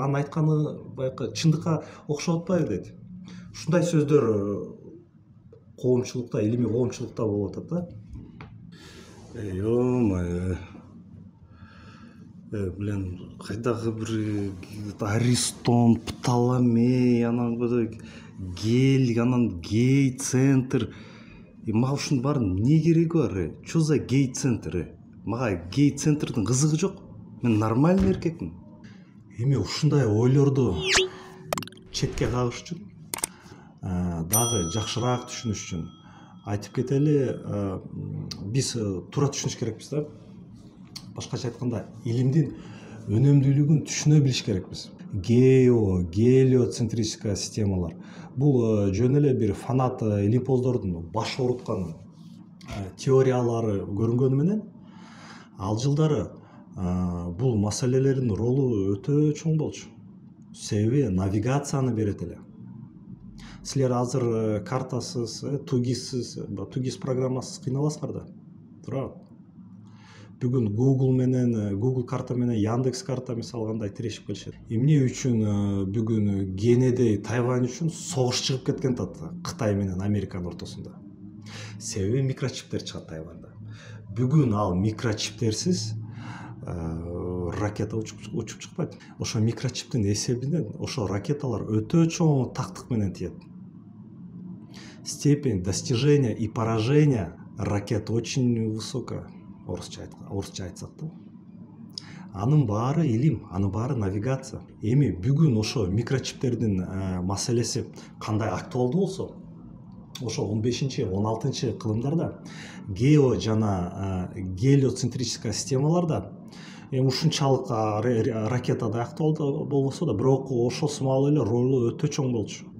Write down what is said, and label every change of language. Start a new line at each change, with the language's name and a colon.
Kyrgyz: Анын айтканы баягы чындыкка окшоп атпайбы дейт. Ушундай сөздөр коомчулукта, илимий коомчулукта болуп атат да.
Russian: Ё-моё.
Kyrgyz: Блин, кайдагы бир Аристон, Птоломей, анан Гель, анан гей-центр. Мага ушунун баарын эмне кереги бар?
Russian: Чё за гей-центр?
Kyrgyz: Мага гей-центрдин кызыгы жок. Мен нормальный эркекмин. Эми ушундай ойлорду четке кагыш үчүн, дагы жакшыраак түшүнүш үчүн айтып кетели, биз туура түшүнүш керекпиз да. Башкача айтканда, илимдин өнөмдүүлүгүн түшүнө билиш керекпиз. Гелиоцентрическая системалар. Бул жөн эле бир фанат илимпоздордун баш ооруткан теориялары көрүнгөнү менен, ал жылдары бул маселелердин ролу өтө чоң болчу. Себеби навигацияны берет эле. Силер азыр картасыз, тугиз программасыз кыйналасыңар да. Туурабы? Бүгүн Google карта менен Яндекс карта мисалы кандай тирешип келишет. Эмне үчүн бүгүн кенедей Тайвань үчүн согуш чыгып кеткен тат Кытай менен Американын ортосунда. Себеби микрочиптер чыгат Тайванда. Бүгүн ал микрочиптерсиз ракета учуп чыкпайт. Ошо микрочиптин эсебинен ошо ракеталар өтө чоң тактык менен тиет.
Russian: Степень достижения и поражения ракет очень высокая.
Kyrgyz: Орусча айтсак да. Анын баары илим, анын баары навигация. Эми бүгүн ошо микрочиптердин маселеси кандай актуалдуу болсо, ошо 15-16 кылымдарда гео жана гелиоцентрическая системаларда ушунчалык ракетада актуалдуу болбосо да, бирок ошол сымал эле ролу өтө чоң болчу.